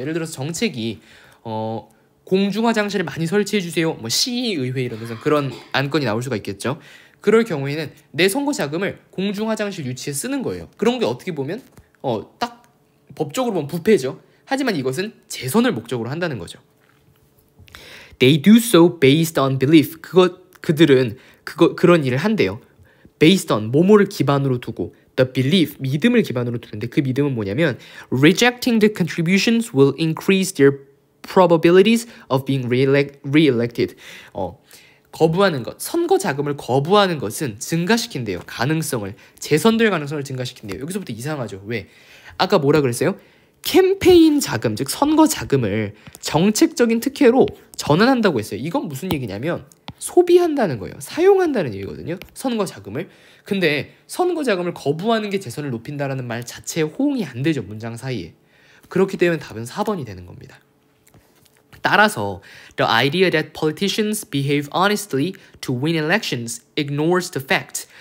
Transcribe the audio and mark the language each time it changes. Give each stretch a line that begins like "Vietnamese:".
Korean: 예를 들어서 정책이 공중화장실을 많이 설치해 주세요. 뭐 시의회 이러면서 그런 안건이 나올 수가 있겠죠. 그럴 경우에는 내 선거 자금을 공중화장실 유치에 쓰는 거예요. 그런 게 어떻게 보면 딱 법적으로 보면 부패죠. 하지만 이것은 재선을 목적으로 한다는 거죠.
English: They do so based on belief.
Korean: 그들은 그런 일을 한대요.
English: Based on
Korean: 뭐뭐를 기반으로 두고
English: the belief
Korean: 믿음을 기반으로 두는데 그 믿음은 뭐냐면
English: rejecting the contributions will increase their probabilities of being re-elected.
Korean: 거부하는 것, 선거 자금을 거부하는 것은 증가시킨대요. 가능성을, 재선될 가능성을 증가시킨대요. 여기서부터 이상하죠. 왜? 아까 뭐라 그랬어요? 캠페인 자금, 즉 선거 자금을 정책적인 특혜로 전환한다고 했어요. 이건 무슨 얘기냐면 소비한다는 거예요. 사용한다는 얘기거든요. 선거 자금을. 근데 선거 자금을 거부하는 게 재선을 높인다라는 말 자체에 호응이 안 되죠. 문장 사이에. 그렇기 때문에 답은 4번이 되는 겁니다. 따라서
English: the idea that politicians behave honestly to win elections ignores the fact.